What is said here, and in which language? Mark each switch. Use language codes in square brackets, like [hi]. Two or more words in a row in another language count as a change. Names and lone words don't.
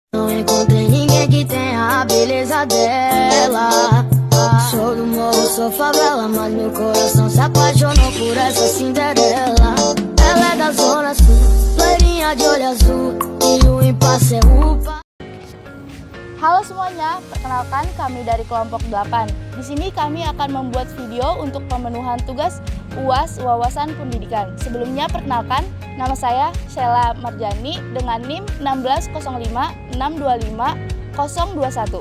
[pt] Não encontrei ninguém que tenha a beleza dela. Sou do morro, sou favela, mas meu coração se apaixonou por essa Cinderela. Ela é da zona sul, loirinha de olho azul, e o impasse é upa. [id] Halo semuanya, perkenalkan kami dari kelompok 8. Di sini kami akan membuat video untuk pemenuhan tugas UAS Wawasan Pendidikan. Sebelumnya perkenalkan, nama saya Sheila Marjani dengan NIM 16056255021.